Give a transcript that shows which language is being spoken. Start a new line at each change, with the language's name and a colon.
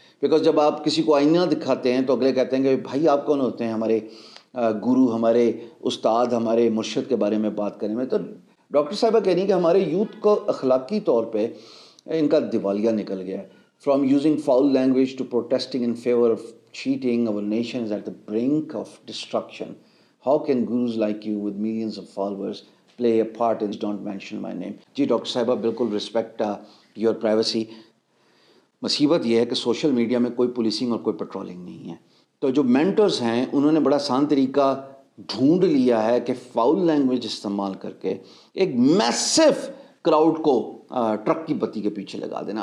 Urdu: Because جب آپ کسی کو آئینہ دکھاتے ہیں تو اگلے کہتے ہیں کہ بھائی آپ کون ہوتے ہیں ہمارے گرو, ہمارے استاد, ہمارے مرشد کے بارے میں بات کرنے میں. تو ڈاکٹر صاحبہ کہہ رہی ہیں کہ ہمارے یوتھ کو اخلاقی طور پہ ان کا دیوالیہ نکل گیا ہے.
English: From using foul language to protesting in favour of cheating, our nation is at the brink of destruction. How can gurus like you with millions of followers play a part in don't mention my name?
Urdu: جی doctor صاحبہ بالکل
English: Respect your privacy.
Urdu: مصیبت یہ ہے کہ social media میں کوئی policing اور کوئی پیٹرولنگ نہیں ہے. تو جو مینٹرز ہیں انہوں نے بڑا آسان طریقہ ڈھونڈ لیا ہے کہ فاؤل لینگویج استعمال کر کے ایک میسو کراؤڈ کو ٹرک کی بتی کے پیچھے لگا دینا.